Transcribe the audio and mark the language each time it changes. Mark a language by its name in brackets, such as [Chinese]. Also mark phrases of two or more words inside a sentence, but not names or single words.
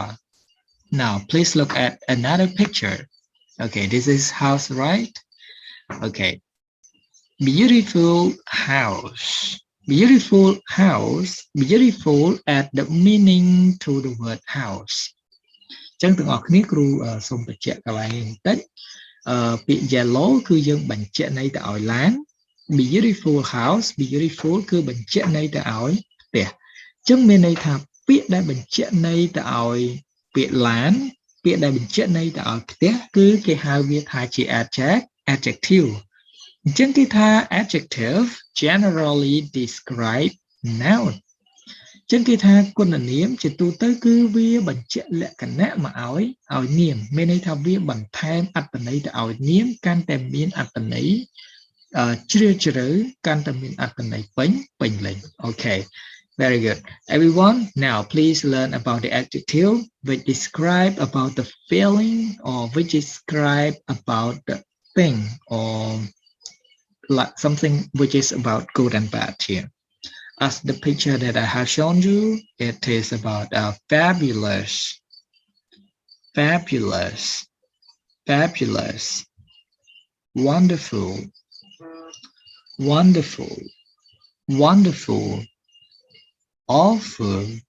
[English] Now please look at another picture. Okay, this is house, right? Okay, beautiful house. Beautiful house. Beautiful add the meaning to the word house. [Khmer] ចឹងទាំងអស់គ្នាគ្រូសូមបញ្ជាក់កន្លែងនេះបន្តិចពាក្យ yellow គឺយើងបញ្ជាក់ន័យទៅឲ្យឡាន [English] beautiful house beautiful [Khmer] គឺបញ្ជាក់ន័យទៅឲ្យផ្ទះចឹងមានន័យថាពា ក្យដែលបញ្ជាក់ន័យទៅឲ្យពាក្យឡានពាក្យដែលបញ្ជាក់ន័យទៅឲ្យផ្ទះគឺគេហៅវាថាជា adjective អញ្ចឹ ងគេថា [English] adjective generally describe noun [Khmer] ចឹងគេថាគុណនាមជាទូទៅគឺវាបញ្ជាក់លក្ខ ណៈមកឲ្យនាមមានន័យថាវាបន្ថែមអត្ថន័យទៅឲ្យនាមកាន់តែមានអត្ថន័យជ្រាលជ្រៅកាន់តែមានអត្ថន័យពេញលេញ [English] Okay very good everyone now please learn about the adjective which describe about the feeling or which describe about the thing or like something which is about good and bad here. As the picture that I have shown you, it is about fabulous, fabulous, fabulous, wonderful, wonderful, wonderful, awful,